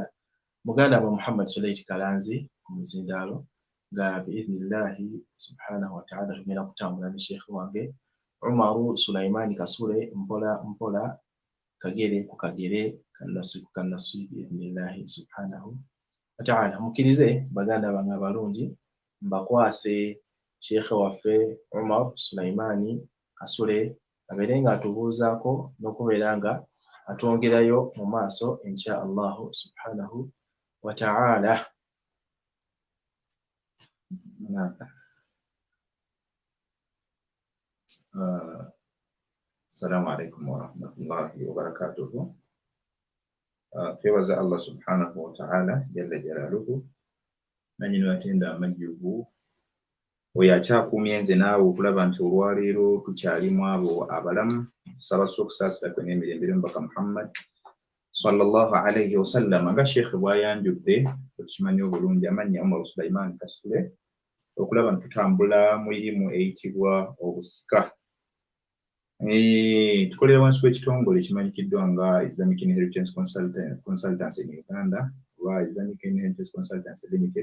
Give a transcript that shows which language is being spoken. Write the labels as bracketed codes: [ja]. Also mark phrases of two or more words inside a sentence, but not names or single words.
[lg] Muganda wa Muhammad Suleiti Kalanzi omuzindaalo nga [ar] بإذن الله سبحانه وتعالى [lg] tugenda kutambula ne Sheikh wange Umaru Sulaiman Kasule mpola mpola kagere ku kagere kannasi ku kannasi [ar] بإذن الله سبحانه وتعالى. [lg] Mukkirize baganda bange abalungi mbakwase Sheikh waffe Umar Sulaiman Kasule abeere nga atubuuzaako n'okubeera nga atwongerayo mu maaso [ar] إن شاء الله سبحانه وتعالى. السلام عليكم ورحمة الله وبركاته. [lg] Twebaza [ar] الله سبحانه وتعالى جل جلاله [lg] nanyini watenda amajjuvu oyo akyakuumye nze naawe okulaba nti olwaleero tukyalimu abo abalamu sabasa okusaasira kwe n'emirembe y'omubaka Muhammad [ar] صلى الله عليه وسلم. [lg] Nga Sheikh bw'ayanjudde tukimanyi obulungi amannya Umar Sulaiman Kasule okulaba nti tutambula mu irimu eyitibwa obusika. Tukolera wansi w'ekitongole ekimanyikiddwa nga Islamic Inheritance Consultancy in Uganda oba Islamic Inheritance Consultancy Limited.